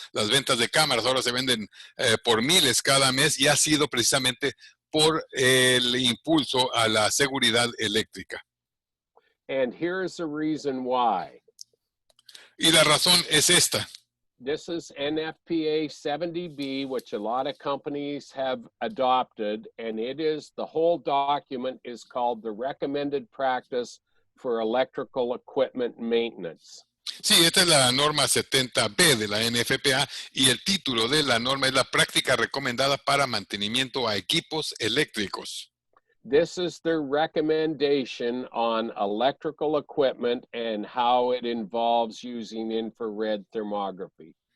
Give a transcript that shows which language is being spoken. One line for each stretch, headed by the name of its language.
Spanish: Las ventas de cámaras ahora se venden por miles cada mes y ha sido precisamente por el impulso a la seguridad eléctrica.
English: And here's the reason why.
Spanish: Y la razón es esta.
English: This is NFPA 70B, which a lot of companies have adopted, and it is, the whole document is called the Recommended Practice for Electrical Equipment Maintenance.
Spanish: Sí, esta es la norma 70B de la NFPA y el título de la norma es la práctica recomendada para mantenimiento a equipos eléctricos.
English: This is their recommendation on electrical equipment and how it involves using infrared thermography.